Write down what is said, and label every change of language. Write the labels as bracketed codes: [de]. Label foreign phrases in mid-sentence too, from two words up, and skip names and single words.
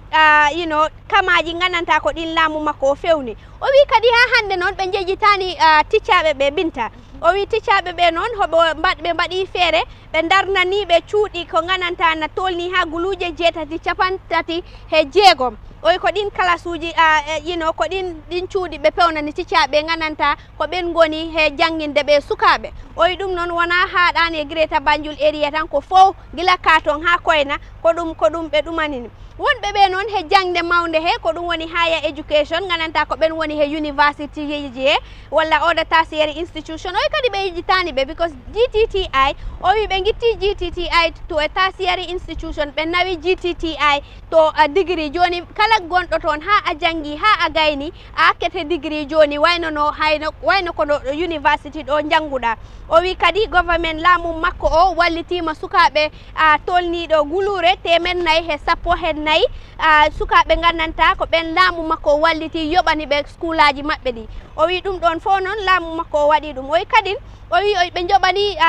[ff] kamaji gananta ko ɗin laamu makko o fewni o wi kadi ha hande noon ɓe jejjitani ticcaɓe ɓe binta o wi ticcaɓe ɓe noon ɓe mbaɗi feere ɓe darnani ɓe cuuɗi ko gananta na tolni ha guluje 7 capantati he 6 o wi ko ɗin classe uji ko ɗin cuuɗi ɓe pewnani ticcaɓe gananta ko ɓen goni he jangguinde ɓe sukaɓe o wi ɗum noon wona haɗani e Greater Banjul area tan ko fof gila Katon ha Koyna ko ɗum ɓe ɗumanini wonɓe ɓe noon he jangde mawde he ko ɗum woni [en] higher education [ff] gananta ko ɓen woni he university ji he walla [en] other tertiary institution [ff] o wi kadi ɓe yejjitani ɓe because GTTI o wi ɓe guitti GTTI [en] to a tertiary institution [ff] ɓe nawi GTTI [en] to a degree [ff] joni kala gonɗo toon ha a janggi ha a gayni a akkete degree joni wayno kono university ɗo jangguɗa o wi kadi government laamu makko o wallitima sukaɓe tolniɗo gulure 4 he sappo he 4 nayi sukaɓe gandanta ko ɓen laamu makko walliti yoɓani ɓe school aji maɓɓe ɗi o wi ɗum ɗon fof noon laamu makko waɗi ɗum o wi kadin o wi ɓe joɓani